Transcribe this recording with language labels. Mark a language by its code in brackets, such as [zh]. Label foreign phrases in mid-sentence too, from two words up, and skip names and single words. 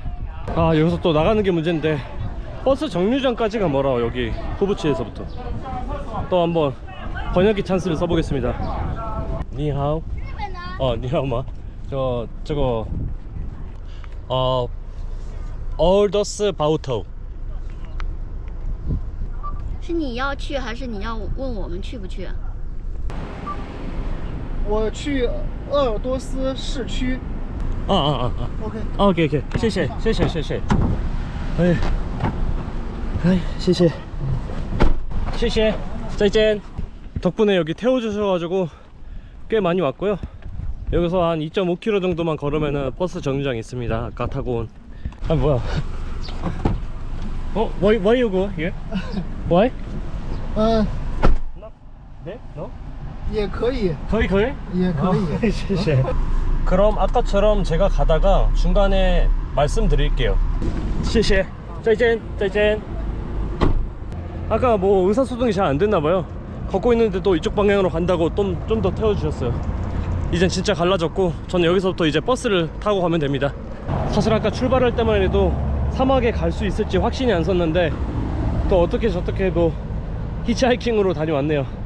[ko] 아, 여기서 또 나가는 게 문제인데 버스 정류장까지가 멀어. 여기 후부치에서부터. 또 한번 번역기 찬스를 써보겠습니다. [zh] 你好。你好吗。这个鄂尔多斯包头. 是你要去还是你要问我们去不去？我去鄂尔多斯市区。 OK OK。 OK， 谢谢。哎，谢谢，再见。 [ko] 덕분에 여기 태워주셔가지고 꽤 많이 왔고요. 여기서 한 2.5km 정도만 걸으면은 버스 정류장이 있습니다. 아까 타고 온. 아, 뭐야? [en] Why you go here? Why? [ko] 네? No? [zh] 也可以，可以。也可以。谢谢. [ko] 그럼 아까처럼 제가 가다가 중간에 말씀드릴게요. [zh] 谢谢. 再见. [ko] 아까 뭐 의사소통이 잘 안 됐나봐요. 걷고 있는데 또 이쪽 방향으로 간다고 좀 더 태워주셨어요. 이젠 진짜 갈라졌고 저는 여기서부터 이제 버스를 타고 가면 됩니다. 사실 아까 출발할 때만 해도 사막에 갈 수 있을지 확신이 안 섰는데 또 어떻게 저떻게 해도 히치하이킹으로 다녀왔네요.